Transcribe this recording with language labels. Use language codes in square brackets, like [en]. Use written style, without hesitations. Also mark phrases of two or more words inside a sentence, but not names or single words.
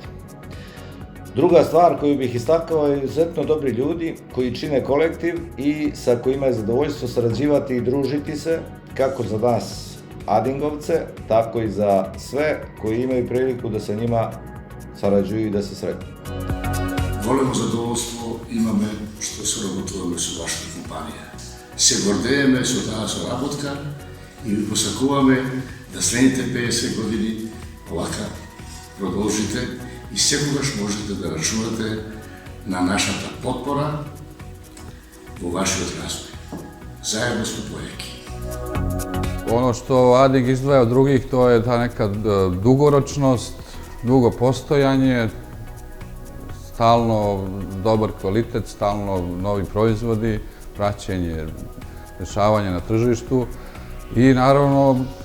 [sr] Druga stvar koju bih istakao je izuzetno dobri ljudi koji čine kolektiv i sa kojima je zadovoljstvo sarađivati i družiti se kako za nas Adingovce, tako i za sve koji imaju priliku da sa njima sarađuju i da se sretnu. [mk] Големо задоволство имаме што соработуваме со вашата компанија. Се гордееме со таа соработка и ви посакуваме да следните 50 години овака продолжите и секогаш можете да рачунате на нашата потпора во вашиот развој. Заедно сме поеки. [sr] Ono što Ading izdvaja od drugih, to je ta neka dugoročnost, dugo postojanje, stalno dobar kvalitet, stalno novi proizvodi, praćenje, dešavanje na tržištu i naravno